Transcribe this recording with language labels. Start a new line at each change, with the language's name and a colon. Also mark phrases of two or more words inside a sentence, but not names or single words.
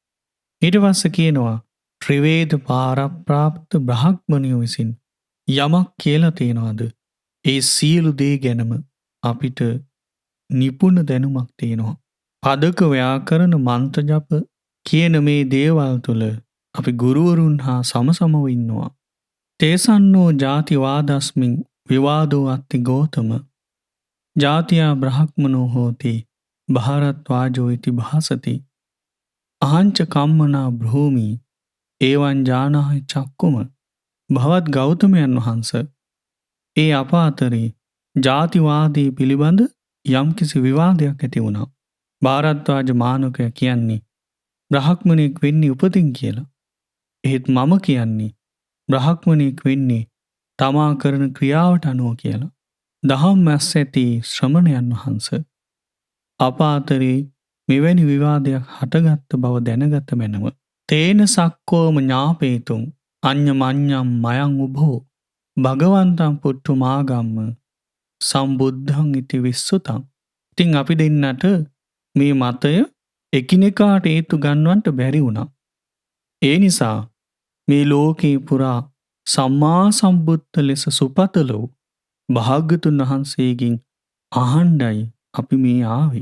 Sinhala: ඊට පස්සේ කියනවා ත්‍රිවේද පාරප්‍රාප්ත බ්‍රහ්මණයෝ විසින් යමක් කියලා තියනවාද ඒ සියලු දේ ගැනම අපිට නිපුණ දැනුමක් තියෙනවා. පදක ව්‍යාකරණ මන්ත්‍ර ජප කියන මේ දේවල් තුල අපි ගුරුවරුන් හා සමසමව ඉන්නවා.
Pali: තේසන්නෝ ಜಾති වාදස්මින් විවාදෝ අත්ති ගෝතම ජාතියා බ්‍රහ්මනෝ හෝති භාරද්වාජෝ ඉති භාසති අහංච කම්මනා භූමි ඒවං ජානාහි චක්කුම.
Sinhala: භවත් ගෞතමයන් වහන්සේ ඒ අප අතරේ ජාතිවාදී පිළිබඳ යම්කිසි විවාදයක් ඇති වුණා. භාරද්වාජ මානවකයා කියන්නේ බ්‍රහ්මණෙක් වෙන්නේ උපතින් කියලා. එහෙත් මම කියන්නේ බ්‍රහ්මණෙක් වෙන්නේ තමා කරන ක්‍රියාවට අනුව කියලා. දහම් මැස් ඇති ශ්‍රමණයන් වහන්සේ අප අතරේ මෙවැනි විවාදයක් හටගත්ත බව දැනගත මැනව.
Pali: තේන සක්කෝම ඥාපේතුම් අඤ්ඤමඤ්ඤම් මයං උභෝ භගවන්තං පුට්ඨු මාගම්ම සම්බුද්ධං ඉති විස්සුතං.
Sinhala: ඉතින් අපි දෙන්නට මේ මතය එකිනෙකාට හේතු ගන්නවන්ට බැරි වුණා. ඒ නිසා මේ ලෝකේ පුරා සම්මා සම්බුද්ධ ලෙස සුපතලෝ භාග්‍යතුන් වහන්සේගෙන් අහණ්ඩයි අපි මේ ආවේ.